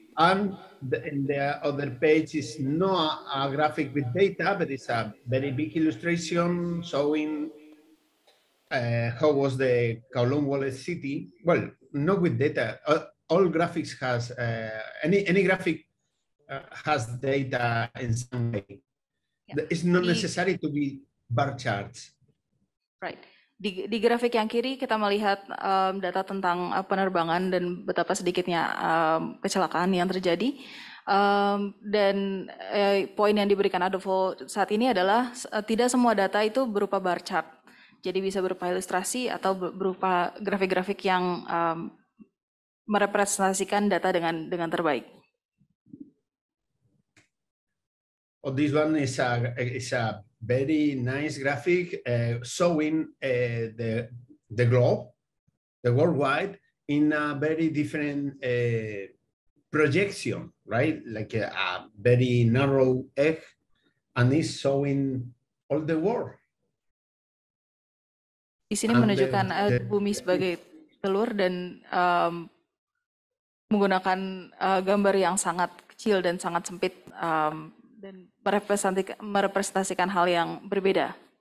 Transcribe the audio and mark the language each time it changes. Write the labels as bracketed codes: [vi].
[en] And in the other page is not a graphic with data, but it's a very big illustration showing how was the Kowloon Wallet city. Well, not with data. All graphics has any graphic has data in some way. Yeah. It's not necessary to be bar charts. Right. [id] Di grafik yang kiri kita melihat data tentang penerbangan dan betapa sedikitnya kecelakaan yang terjadi. Dan poin yang diberikan Adolfo saat ini adalah tidak semua data itu berupa bar chart. Jadi bisa berupa ilustrasi atau berupa grafik-grafik yang merepresentasikan data dengan terbaik. [en] Oh, this one is a very nice graphic showing the globe, the worldwide, in a very different projection, right? Like a very narrow egg, and it's showing all the world. [id] Di sini menunjukkan bumi sebagai telur dan menggunakan gambar yang sangat kecil dan sangat sempit dan merepresentasikan hal yang berbeda.